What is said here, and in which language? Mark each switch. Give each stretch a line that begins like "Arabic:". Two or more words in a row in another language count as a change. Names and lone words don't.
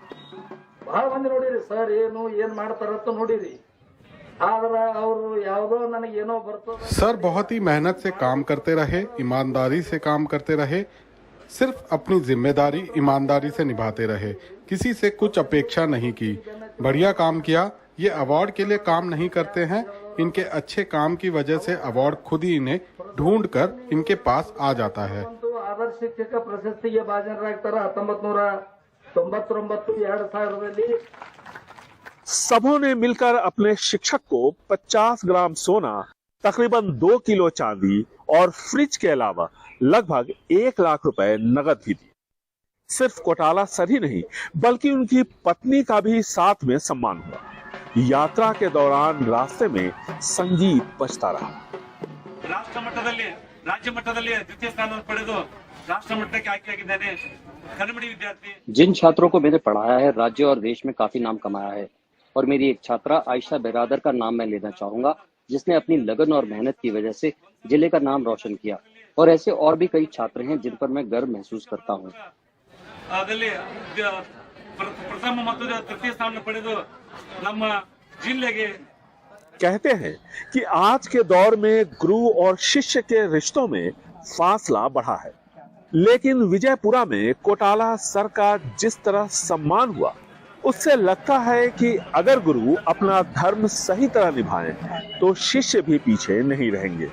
Hindi: सर बहुत ही मेहनत से काम करते रहे, ईमानदारी से काम करते रहे, सिर्फ अपनी जिम्मेदारी ईमानदारी से निभाते रहे, किसी से कुछ अपेक्षा नहीं की। बढ़िया काम किया। ये अवार्ड के लिए काम नहीं करते हैं, इनके अच्छे काम की वजह से अवार्ड खुद ही इन्हें ढूंढकर इनके पास आ जाता है।
Kannada: ಆದರ್ಶ ಶಿಕ್ಷಕ ಪ್ರಶಸ್ತಿಗೆ ಭಾಜನರಾಗ್ತಾರೆ 1999
Hindi: सबों ने मिलकर अपने शिक्षक को 50 ग्राम सोना, तकरीबन 2 किलो चांदी और फ्रिज के अलावा लगभग 1 लाख रुपए नगद भी दी। सिर्फ कोटाला सर ही नहीं बल्कि उनकी पत्नी का भी साथ में सम्मान हुआ। यात्रा के दौरान रास्ते में संगीत बजता रहा।
Kannada: ರಾಷ್ಟ್ರ ಮಟ್ಟದಲ್ಲಿ ರಾಜ್ಯ ಮಟ್ಟದಲ್ಲಿ ದ್ವಿತೀಯ ಸ್ಥಾನ ಪಡೆದು ರಾಷ್ಟ್ರ ಮಟ್ಟಕ್ಕೆ ಆಯ್ಕೆಯಾಗಿದ್ದೇನೆ ಕನ್ನಡಿ ವಿದ್ಯಾರ್ಥಿ।
Hindi: जिन छात्रों को मैंने पढ़ाया है राज्य और देश में काफी नाम कमाया है और मेरी एक छात्रा आयशा बेरादर का नाम मैं लेना चाहूंगा जिसने अपनी लगन और मेहनत की वजह से जिले का नाम रोशन किया और ऐसे और भी कई छात्र हैं जिन पर मैं गर्व महसूस करता हूँ।
Kannada: प्रथम ಮತ್ತು ತೃತೀಯ ಸ್ಥಾನ ಪಡೆದು ನಮ್ಮ ಜಿಲ್ಲೆಗೆ
Hindi: कहते हैं कि आज के दौर में गुरु और शिष्य के रिश्तों में फासला बढ़ा है, लेकिन विजयपुरा में कोटाला सर का जिस तरह सम्मान हुआ उससे लगता है कि अगर गुरु अपना धर्म सही तरह निभाएं तो शिष्य भी पीछे नहीं रहेंगे।